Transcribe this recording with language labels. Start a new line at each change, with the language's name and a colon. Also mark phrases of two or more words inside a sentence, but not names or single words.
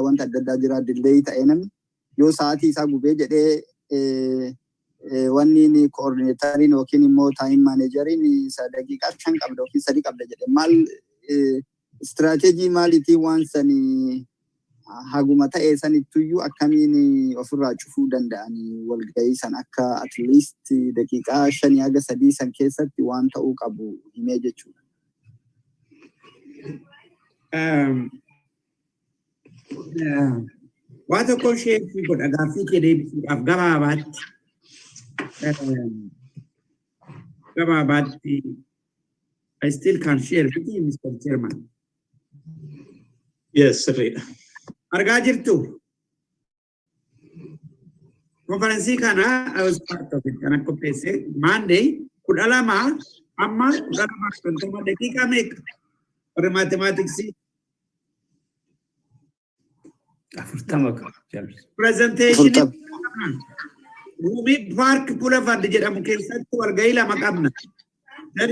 Oromo: wanta adda addaa jira delay ta'ee namni yoo sa'aatii isaa gubee jedhee wanni ni coordinatoriin yookiin immoo
English: time manageriin
Oromo: isa daqiiqaa 5 qabda yookiin 3 qabda jedhe maal strategy maalitii waan sanii haguma ta'ee sanittuyyuu akkamiin ofirraa cufuu danda'anii walgahii san akka
English: at least
Oromo: daqiiqaa 5 haga 3 san keessatti waan ta'uu qabu himee jechuudha. Waa tokko sheekii godha gaaffii kee deebisuudhaaf gabaabaatti
English: I still can share with you, Mr. Chairman.
Oromo: Yes, sirriidha. Argaa jirtu. Konferensii kana
English: I was part of it.
Oromo: Kana qopheesse Monday 12 amma 12 daqiiqaa meeqa? Warri mathematicsii. Presentation. Rumi Park Boulevard jedhamu keessatti walgahii lama qabna.